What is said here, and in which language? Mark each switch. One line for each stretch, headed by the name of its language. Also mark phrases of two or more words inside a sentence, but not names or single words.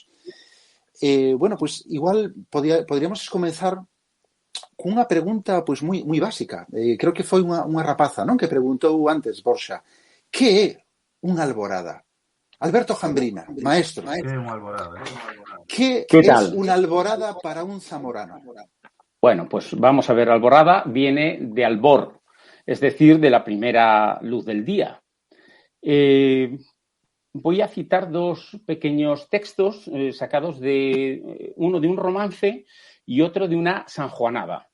Spanish: Bueno, pues igual podríamos comenzar
Galician: cunha pregunta pois moi básica. Creo que foi unha rapaza, non, que preguntou antes, Borxa, que é unha alborada? Alberto Jambrina, maestro. Que é unha alborada? Que é unha alborada para un zamorano?
Spanish: Bueno, pues vamos a ver, alborada viene de albor, es decir, de la primera luz del día. Voy a citar dos pequeños textos sacados de uno de un romance y otro de una sanjuanada.